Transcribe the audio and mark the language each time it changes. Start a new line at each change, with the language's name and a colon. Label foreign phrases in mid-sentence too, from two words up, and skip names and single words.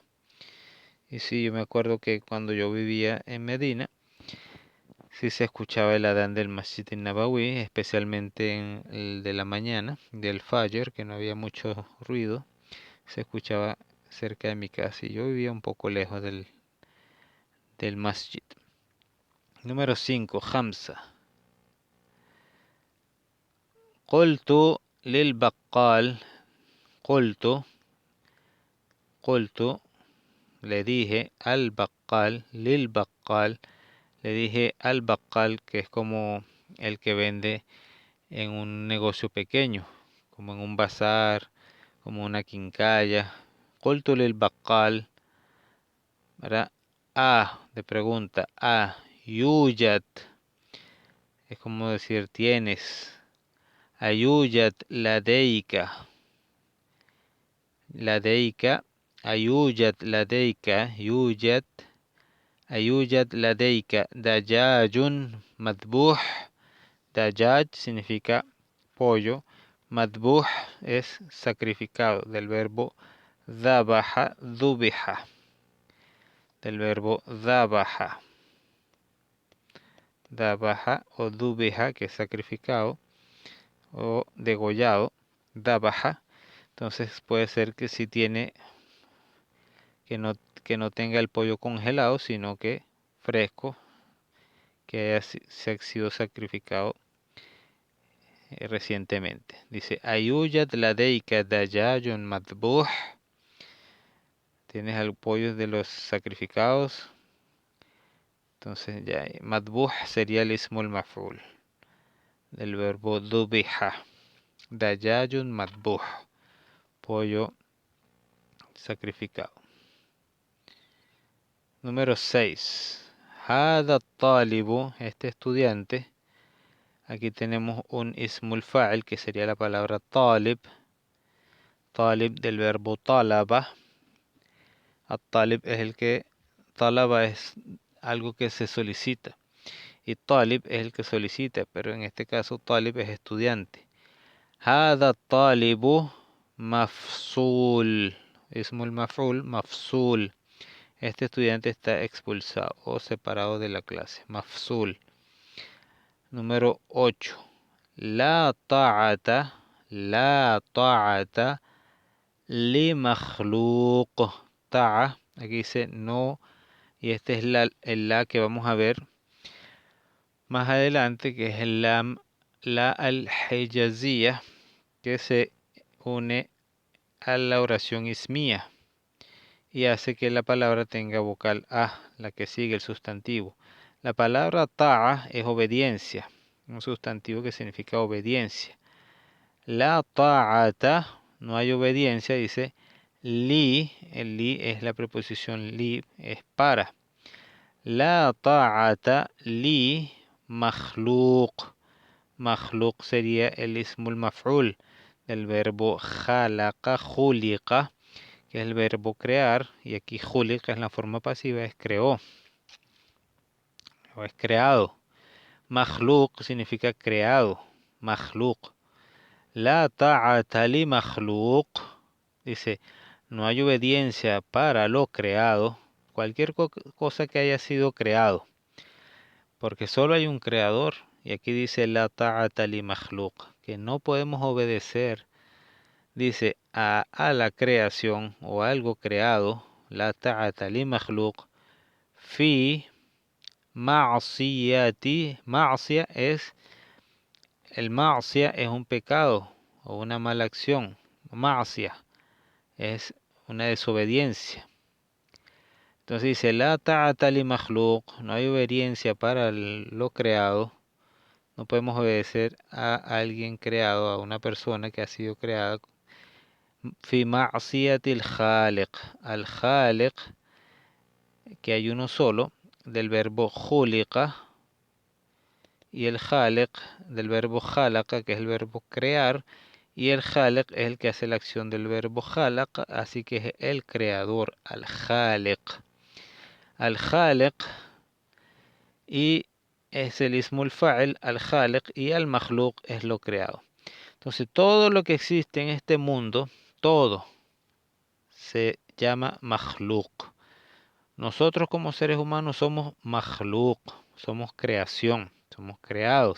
Spanish: Y sí, yo me acuerdo que cuando yo vivía en Medina, sí se escuchaba el adán del Masjid Nabawi, especialmente en el de la mañana, del Fajr, que no había mucho ruido, se escuchaba cerca de mi casa y yo vivía un poco lejos del Masjid. Número 5,
Arabic: Hamza. قلت للبقال. Qultu,
Spanish: le dije al baqqal,
Arabic: للبقال,
Spanish: le dije al baqqal, que es como el que vende en un negocio pequeño, como en un bazar, como una quincalla.
Arabic: قلت للبقال,
Spanish: ¿verdad? De pregunta, yujat, es como decir tienes.
Arabic: أيوجد لديك. لديك. أيوجد لديك. أيوجد لديك. دجاج مذبوح.
Spanish: Dajaj significa pollo. Madbuh es sacrificado, del verbo dhabaha, dhubiha. del verbo dabaja. Dabaja o dubeja, que es sacrificado o degollado. Dabaja. Entonces puede ser que si tiene, que no tenga el pollo congelado, sino que fresco, que haya sido sacrificado recientemente. Dice,
Arabic: أيوجد لديك دجاج مذبوح.
Spanish: Tienes el pollo de los sacrificados. Entonces ya, madbuh sería el
Arabic: اسم المفعول
Spanish: del verbo dubiha.
Arabic: دجاج مذبوح.
Spanish: Pollo sacrificado. Número 6.
Arabic: هذا طالب,
Spanish: este estudiante. Aquí tenemos un
Arabic: اسم الفاعل
Spanish: que sería la palabra talib. Talib del verbo talaba. At-talib es el que, talaba es algo que se solicita. Y talib es el que solicita, pero en este caso talib es estudiante.
Arabic: هذا طالب مفصول. اسم المفعول، مفصول.
Spanish: Este estudiante está expulsado o separado de la clase. Mafsul. Número 8.
Arabic: لا طاعة. لا طاعة لمخلوق.
Spanish: Ta'a. Aquí dice no. Y este es el la que vamos a ver más adelante, que es el
Arabic: لا الحجازية,
Spanish: que se une a la oración ismía y hace que la palabra tenga vocal A, la que sigue el sustantivo. La palabra ta'a es obediencia, un sustantivo que significa obediencia.
Arabic: لا طاعة,
Spanish: no hay obediencia, dice li, el li es la preposición li, es para.
Arabic: لا طاعة لمخلوق.
Spanish: Makhluq sería el
Arabic: اسم المفعول
Spanish: del verbo
Arabic: خلق، خلق,
Spanish: que es el verbo crear, y aquí khuliqa es la forma pasiva, es creó o es creado. Makhluq significa creado, makhluq.
Arabic: لا طاعة لمخلوق,
Spanish: dice, no hay obediencia para lo creado, cualquier cosa que haya sido creado, porque solo hay un creador. Y aquí dice
Arabic: لا طاعة لمخلوق,
Spanish: que no podemos obedecer, dice, a la creación o algo creado.
Arabic: لا طاعة لمخلوق في معصية.
Spanish: Ma'siya es, el ma'siya es un pecado o una mala acción. Ma'siya es una desobediencia. Entonces dice
Arabic: لا طاعة لمخلوق,
Spanish: no hay obediencia para lo creado. No podemos obedecer a alguien creado, a una persona que ha sido creada.
Arabic: في معصية الخالق. الخالق,
Spanish: que hay uno solo, del verbo khuliqa. Y el khaliq, del verbo khalaqa, que es el verbo crear. Y el khaliq es el que hace la acción del verbo khalaqa, así que es el creador,
Arabic: الخالق. الخالق,
Spanish: y es el
Arabic: اسم الفاعل, الخالق,
Spanish: y
Arabic: المخلوق
Spanish: es lo creado. Entonces todo lo que existe en este mundo, todo se llama makhluk. Nosotros como seres humanos somos makhluk, somos creación, somos creados.